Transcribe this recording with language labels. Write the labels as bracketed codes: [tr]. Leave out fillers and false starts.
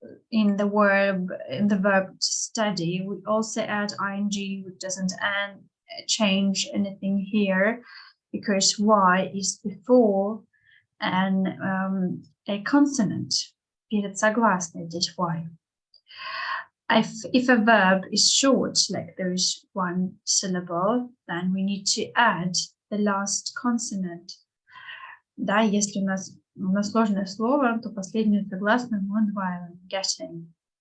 [en] In the verb to study, we also add ing, which doesn't change anything here because y is before and a consonant. [ru] Перед согласной здесь y. [en] If a verb is short, like there is one syllable, then we need to add the last consonant. [ru] Да, если у нас сложное слово, то последнюю согласную мы удваиваем, getting.